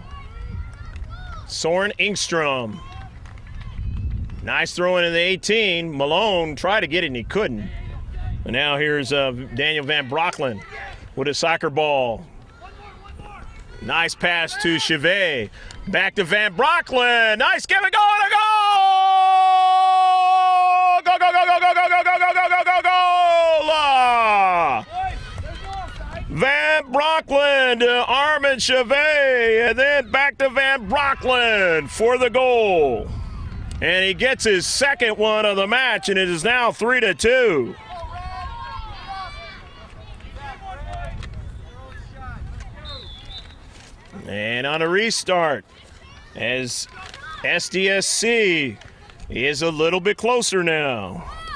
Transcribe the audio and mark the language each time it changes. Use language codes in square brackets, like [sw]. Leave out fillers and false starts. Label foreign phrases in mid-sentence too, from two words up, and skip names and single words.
[en] Soren Engstrom. Nice throw in the 18. Malone tried to get it and he couldn't. And now here's Daniel Van Brocklen with a soccer ball. Nice pass to Chevet. Back to Van Brocklen. Nice give and go and a goal! Go, go, go, go, go, go, go, go, go, go, go, go, go! Van Brocklen to Armand Chevet, and then back to Van Brocklen for the goal. And he gets his second one of the match, and it is now 3-2. And on a restart, as SDSC is a little bit closer now.